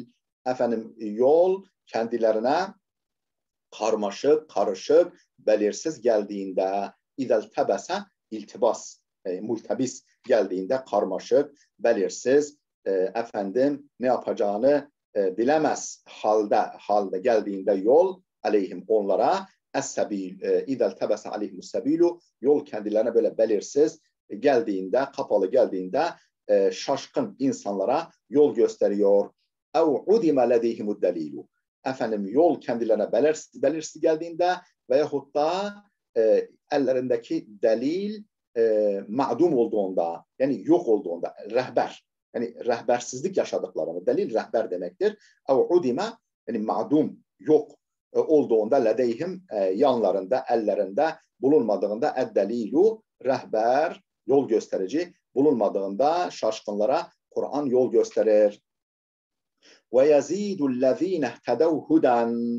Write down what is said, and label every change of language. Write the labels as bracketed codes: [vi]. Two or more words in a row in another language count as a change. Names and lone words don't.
[tr] Yol kendilerine karmaşık, karışık, belirsiz geldiğinde, [ar] إذا التبس [tr] iltibas, multebis geldiğinde, karmaşık, belirsiz, ne yapacağını bilemez halde geldiğinde yol, aleyhim onlara, es-sebil, [ar] إذا التبس عليهم السبيل, [tr] yol kendilerine böyle belirsiz geldiğinde, kapalı geldiğinde, şaşkın insanlara yol gösteriyor. [ar] اَوْ عُدِمَ لَدَيْهِمُ الدَّلِيلُ. [tr] Yol kendilerine belirsiz geldiğinde veyahut da ellerindeki delil ma'dum olduğunda, yani yok olduğunda, rehber, yani rehbersizlik yaşadıklarını, delil rehber demektir. [ar] اَوْ عُدِمَ, [tr] yani ma'dum, yok olduğunda, ledeyhim, yanlarında, ellerinde bulunmadığında, eddelilu, rehber, yol gösterici bulunmadığında şaşkınlara Kur'an yol gösterir. [ar] ويزيد الذين اهتدوا هدى.